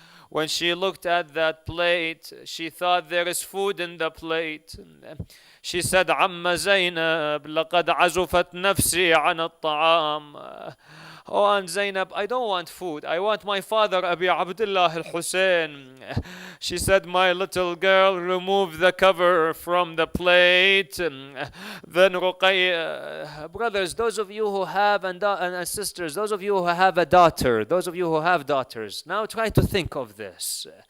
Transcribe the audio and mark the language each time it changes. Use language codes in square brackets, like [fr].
[en] When she looked at that plate, she thought there is food in the plate. She said, [ar] عم زينب لقد عزفت نفسي عن الطعام. [en] Oh, Aunt Zainab, I don't want food. I want my father, Abi Abdullah al-Husayn. She said, my little girl, remove the cover from the plate. Then Ruqayyah, brothers, those of you who have, and sisters, those of you who have a daughter, those of you who have daughters, now try to think of this.